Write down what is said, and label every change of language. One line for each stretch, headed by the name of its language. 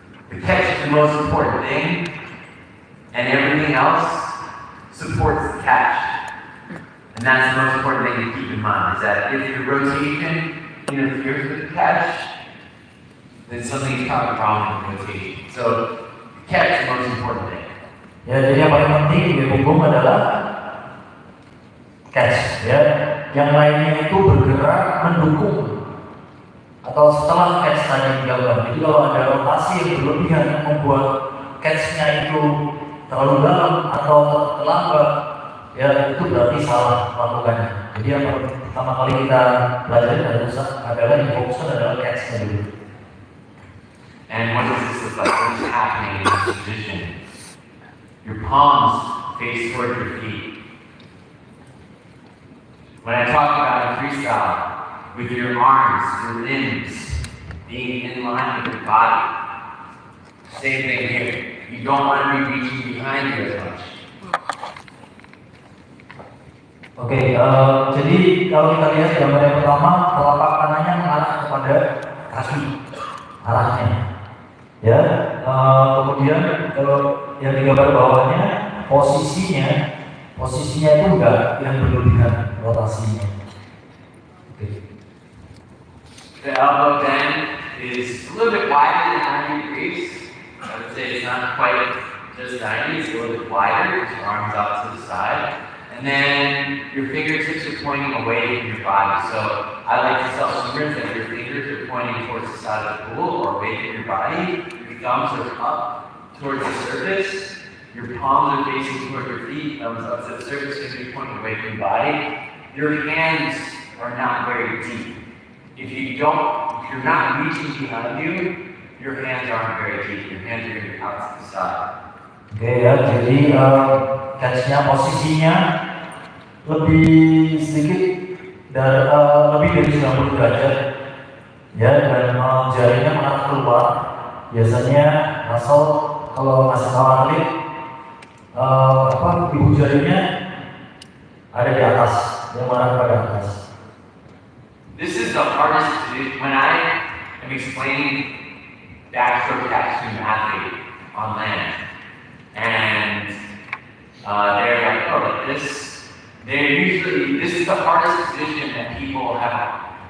English: The catch is the most important thing, and everything else supports the catch. And that's the most important thing to keep in mind, is that if your rotation interferes with the catch, then something's probably wrong with the rotation. So, the catch is the most important thing.
Indonesian: Ya, jadi yang paling penting di punggung adalah catch, ya. Yang lainnya itu bergerak mendukung atau setelah catch tadi dilakukan. Jadi kalau ada rotasi yang berlebihan yang membuat catch-nya itu terlalu dalam atau terlambat, ya itu berarti salah melakukannya. Jadi yang pertama kali kita pelajari adalah yang fokuskan adalah catch-nya dulu.
English: And what does this look like? What is happening in this position? Your palms face toward your feet. When I talk about a freestyle, with your arms, your limbs being in line with your body, same thing here. You don't want to be reaching behind you as much.
Indonesian: Oke, jadi kalau kita lihat gambar yang pertama, telapak kanannya mengarah kepada kaki arahnya. Ya, kemudian kalau yang di gambar bawahnya posisinya itu enggak yang berlebihan rotasinya. Oke.
English: The elbow bend is a little bit wider than 90 degrees. I would say it's not quite just 90, it's a little bit wider with your arms out to the side. And then your fingertips are pointing away from your body. So I like to tell swimmers that your fingers are pointing towards the side of the pool or away from your body. Your thumbs are up towards the surface. Your palms are facing toward your feet, thumbs up to the surface, fingers pointing away from your body. Your hands are not very deep. If you're not reaching behind you, your hands aren't very deep. Your hands are going to be out to the side.
Indonesian: Oke ya, jadi catch-nya posisinya lebih sedikit dan lebih dari 90 derajat ya, dan jarinya mengarah keluar. Biasanya Russel kalau ngasih tahu atlet ibu jarinya ada di atas, yang mengarah pada atas.
English: This is the hardest position when I am explaining backstroke catch to an athlete on land, and they're like, oh, like this. This is the hardest position that people have.